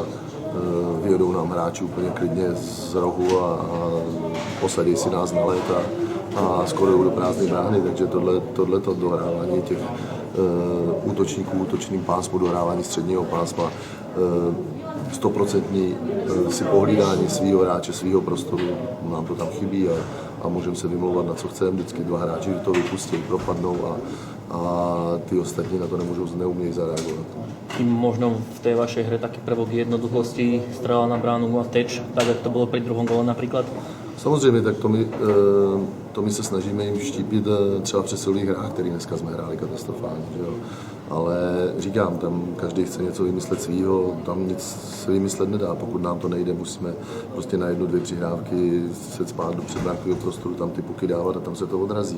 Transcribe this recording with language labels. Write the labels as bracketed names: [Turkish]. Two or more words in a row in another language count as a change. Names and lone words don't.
[Czech] Vyjedou nám hráči úplně klidně z rohu a posadí si nás na let a skoro jdou do prázdné brány, takže tohleto dohrávání těch útočníků, útočným pásmu, dohrávání středního pásma, 100% si pohlídání svého hráče, svého prostoru, nám to tam chybí a můžeme se vymlouvat na co chceme, vždycky 2 hráči to vypustí, propadnou a ty ostatní na to neumějí zareagovat. [Slovak] Možno v tej vašej hre taký prvok jednoduchosti, strela na bránu a teč, tak jak to bolo pri druhom gole napríklad? [Czech] Samozřejmě, tak to my se snažíme jim štípit třeba v přesilových hrách, který dneska jsme hráli katastrofálně, že jo. Ale říkám, tam každý chce něco vymyslet svýho, tam nic se vymyslet nedá, pokud nám to nejde, musíme prostě na 1-2 přihrávky se spát do předbránkového prostoru, tam ty puky dávat a tam se to odrazí.